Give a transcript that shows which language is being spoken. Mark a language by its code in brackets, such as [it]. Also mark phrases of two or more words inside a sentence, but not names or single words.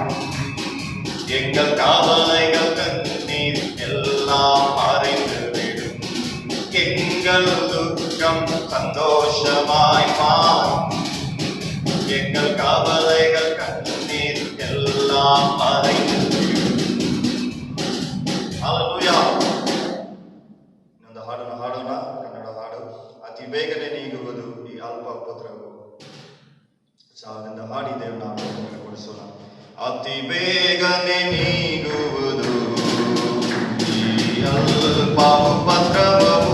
[ta] எங்கள் கவலைகள் கண்ணீர் எல்லாம் மறைந்துவிடும். எங்கள் துக்கம் சந்தோஷமாய் மாறும். எங்கள் கவலைகள் கண்ணீர் எல்லாம் மறைந்துவிடும். [kn] Hallelujah. ಇನ್ನೊಂದು ಹಾಡನ್ನು ಹಾಡೋಣ. ಕನ್ನಡ ಹಾಡು. ಅತಿ ಬೇಗನೆ ನೀಗುವುದು ಈ ಅಲ್ಪ ಪತ್ರವು. ಸಾಲಿಂದ ಹಾಡಿ ದೇವರ ನಾಮವನ್ನು ಕೊಡಿಸೋಣ. ಅತಿ ಬೇಗನೆ ನೀಗುವುದು ಈ ಅಲ್ಪ ಪತ್ರವು.